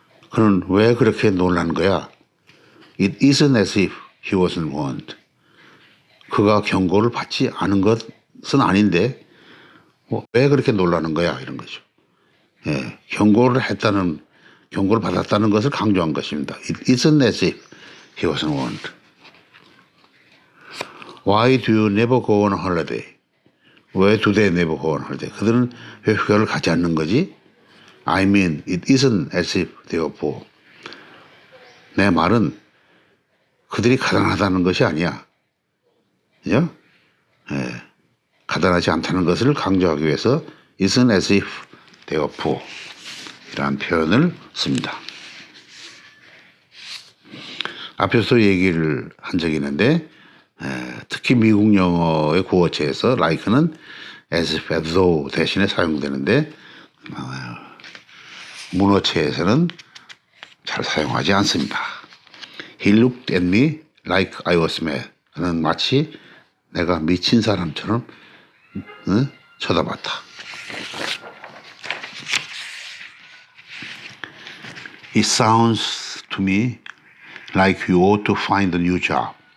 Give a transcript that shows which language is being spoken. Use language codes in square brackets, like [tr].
[ko] 그는 왜 그렇게 놀란 거야? [en] It isn't as if he wasn't warned. [ko] 그가 경고를 받지 않은 것은 아닌데 왜 그렇게 놀라는 거야? 이런 거죠. 경고를 받았다는 것을 강조한 것입니다. [en] It isn't as if he wasn't warned. Why do you never go on holiday? [ko] 왜 [en] do they never go on holiday? [ko] 그들은 왜 휴가를 가지 않는 거지? [en] I mean, it isn't as if they were poor. [ko] 내 말은 그들이 가난하다는 것이 아니야. 그죠? 가난하지 않다는 것을 강조하기 위해서 [en] isn't as if they were poor. [ko] 이라는 표현을 씁니다. 앞에서 얘기를 한 적이 있는데 특히 미국 영어의 구어체에서 like는 as if, as though 대신에 사용되는데 문어체에서는 잘 사용하지 않습니다. [en] He looked at me like I was mad. [ko] 그는 마치 내가 미친 사람처럼 쳐다봤다. [en] It sounds to me like you ought to find a new job.